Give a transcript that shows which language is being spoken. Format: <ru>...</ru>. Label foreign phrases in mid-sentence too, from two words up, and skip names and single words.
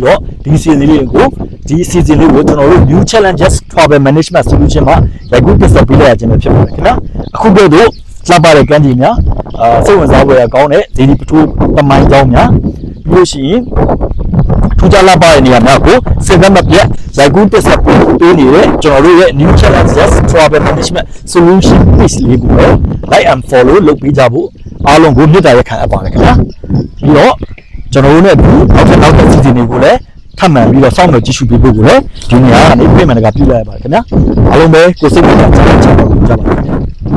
<my>တော့ဒီစီဇန်လေးကိုကျွန်တော်တို့ New Challenges Travel Management Solution မှာရိုက်ကူးတက်ဆက်ပေးလိုက်ရခြင်းပဲဖြစ်ပါတယ်ခင်ဗျာအခုတော့လှပ တဲ့ကန်းကြီးများစိတ်ဝင်စားဖွယ်ကောင်းတဲ့ဒီပထိုးတမိုင်းကြောင်းများပြီးလို့ရှိရင်ထူးခြားလှပတဲ့နေရာများကိုစင်သက်မပြတ်ရိုက်ကူးတက်ဆက်ပေးနေတဲ့ကျွန်တော်တို့ရဲ့ New Challenges Travel Management Solution page လေးကို</my> <en>like and follow</en> <my>လုပ်ပေးကြဖို့အားလုံးကိုမြတ်တာရခံအပ်ပါတယ်ခင်ဗျာပြီးတော့ကျွန်တော်တို့နဲ့ဒီနောက်ထပ်စီစဉ်တွေကိုလည်းထပ်မံပြီးတော့စောင့်မျှော်ကြည့်ရှုပေးဖို့ကိုလည်းဒီနေရာကနေပြင်မှန်တကပြုလိုက်ရပါတယ်ခင်ဗျာအားလုံးပဲကိုစိတ်ဝင်စားကြပါခင်ဗျာ</my>